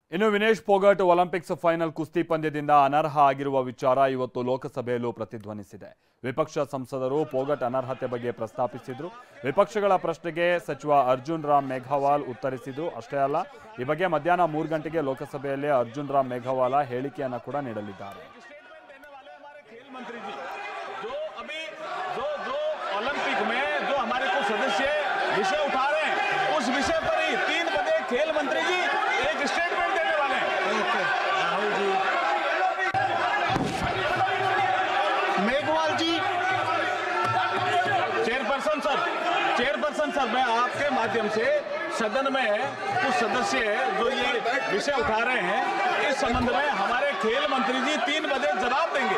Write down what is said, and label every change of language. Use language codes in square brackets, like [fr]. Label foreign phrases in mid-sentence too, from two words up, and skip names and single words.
[kn] ಇನ್ನು ವಿನೇಶ್ ಫೋಗಟ್ [en] Olympics final [kn] ಕುಸ್ತಿ ಪಂದ್ಯದಿಂದ ಅನರ್ಹ ಆಗಿರುವ ವಿಚಾರ ಇವತ್ತು ಲೋಕಸಭೆಯಲ್ಲೂ ಪ್ರತಿಧ್ವನಿಸಿದೆ. ವಿಪಕ್ಷ ಸಂಸದರು ಫೋಗಟ್ ಅನರ್ಹತೆ ಬಗ್ಗೆ ಪ್ರಸ್ತಾಪಿಸಿದ್ರು. ವಿಪಕ್ಷಗಳ ಪ್ರಶ್ನೆಗೆ ಸಚಿವ ಅರ್ಜುನ್ ರಾಮ್ ಮೇಘವಾಲ್ ಉತ್ತರಿಸಿದ್ರು. ಅಷ್ಟೇ ಅಲ್ಲ, ಈ ಬಗ್ಗೆ ಮಧ್ಯಾಹ್ನ 3 ಗಂಟೆಗೆ ಲೋಕಸಭೆಯಲ್ಲಿ ಅರ್ಜುನ್ ರಾಮ್ ಮೇಘವಾಲ ಹೇಳಿಕೆಯನ್ನು ಕೂಡ ನೀಡಲಿದ್ದಾರೆ. [hi] ओलंपिक में जो हमारे कुछ सदस्य विषय उठा रहे हैं, उस विषय पर ही 3 बजे खेल मंत्री जी एक स्टेटमेंट देने वाले हैं। राहुल जी, मेघवाल जी, [en] chairperson sir, [hi] मैं आपके माध्यम से सदन में कुछ सदस्य जो ये विषय उठा रहे हैं, इस संबंध में हमारे खेल मंत्री जी 3 बजे जवाब देंगे।